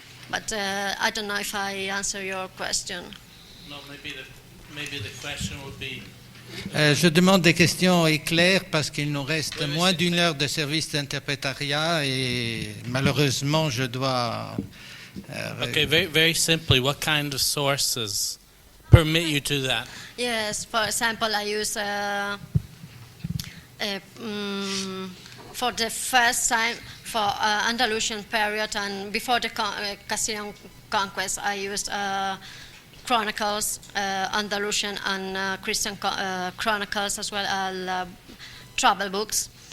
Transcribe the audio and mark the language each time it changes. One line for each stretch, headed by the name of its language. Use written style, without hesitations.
English: But I don't know if I answer your question. No, maybe the question would be.
French: Je demande des questions éclairs parce qu'il nous reste moins d'une heure de service d'interprétariat et malheureusement je dois.
English: Okay, very simply, what kind of sources permit you to do that? Yes, for example, I use for the first time for Andalusian period and before the Castilian conquest, I used chronicles, Andalusian and Christian chronicles, as well as travel books.